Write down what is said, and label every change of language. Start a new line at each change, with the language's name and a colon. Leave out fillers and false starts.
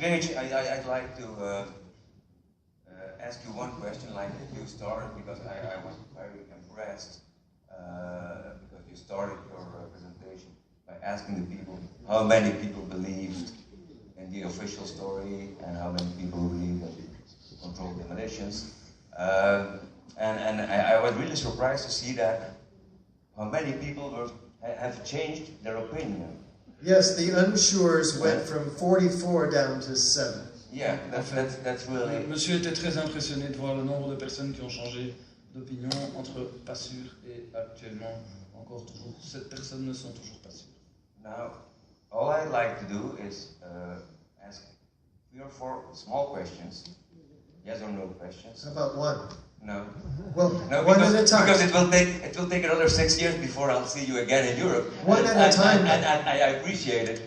English: Gage, I'd like to ask you one question, like you started, because I was very impressed because you started your presentation by asking the people how many people believed in the official story and how many people believed in controlled demolitions. And I was really surprised to see that how many people have changed their opinion. Yes, the unsures went from 44 down to 7. Yeah, that's really...
French: Monsieur était très impressionné de voir le nombre de personnes qui ont changé d'opinion entre pas sûr et actuellement encore toujours 7 personnes ne sont toujours pas sûres.
English: Now, all I'd like to do is ask 3 or 4 small questions, yes or no questions. How about one? No. Well, no, one at a time. Because it will take another 6 years before I'll see you again in Europe. One at a time. And I appreciate it.